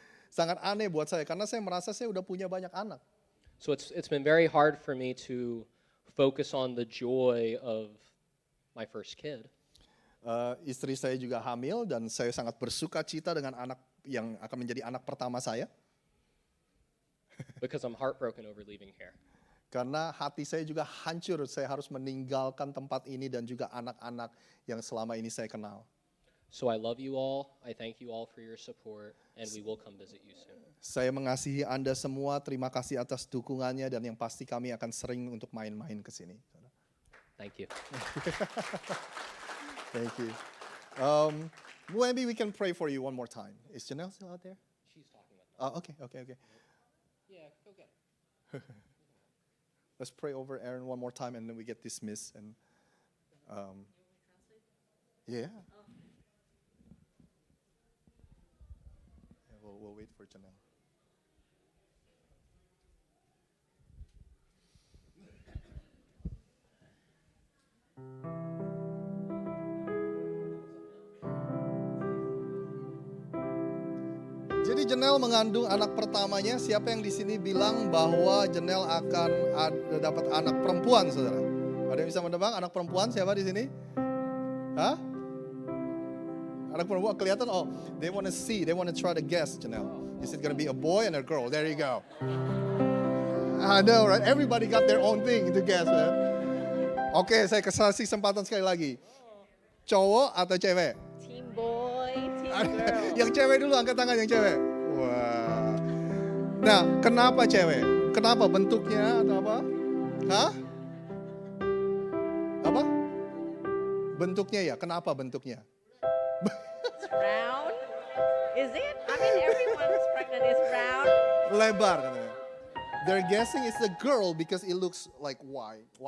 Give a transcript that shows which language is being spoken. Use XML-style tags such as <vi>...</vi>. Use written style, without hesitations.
<id>Sangat aneh buat saya karena saya merasa saya udah punya banyak anak.</id> <en>So it's been very hard for me to focus on the joy of my first kid.</en> <id>Istri saya juga hamil dan saya sangat bersuka cita dengan anak yang akan menjadi anak pertama saya.</id> <en>Because I'm heartbroken over leaving here.</en> <id>Karena hati saya juga hancur, saya harus meninggalkan tempat ini dan juga anak-anak yang selama ini saya kenal.</id> <en>So I love you all. I thank you all for your support, and we will come visit you soon.</en> <id>Saya mengasihi Anda semua, terima kasih atas dukungannya dan yang pasti kami akan sering untuk main-main ke sini.</id> <en>Thank you. Thank you. Maybe we can pray for you one more time. Is Janelle still out there? She's talking about Okay. Let's pray over Aaron one more time and then we get dismissed. And yeah. We'll wait for Janelle.</en> <id>Jadi Janelle mengandung anak pertamanya. Siapa yang di sini bilang bahwa Janelle akan dapat anak perempuan, saudara? Ada yang bisa menebak anak perempuan siapa di sini? Hah? Anak perempuan kelihatan?</id> <en>Oh, they want to see, they want to try to guess, Janelle. Is it going to be a boy and a girl? There you go. I know, right? Everybody got their own thing to guess, man.</en> <id>Oke, saya kasih kesempatan sekali lagi. Cowok atau cewek?</id> <en>Team boy, team girl.</en> <id>Yang cewek dulu, angkat tangan yang cewek. Wah. Nah, kenapa cewek? Kenapa bentuknya atau apa? Hah? Apa? Bentuknya ya, kenapa bentuknya?</id> <en>It's round. Is it? I mean, everyone's pregnant is round.</en> <id>Lebar katanya.</id> <en>They're guessing it's a girl because it looks like wider.</en>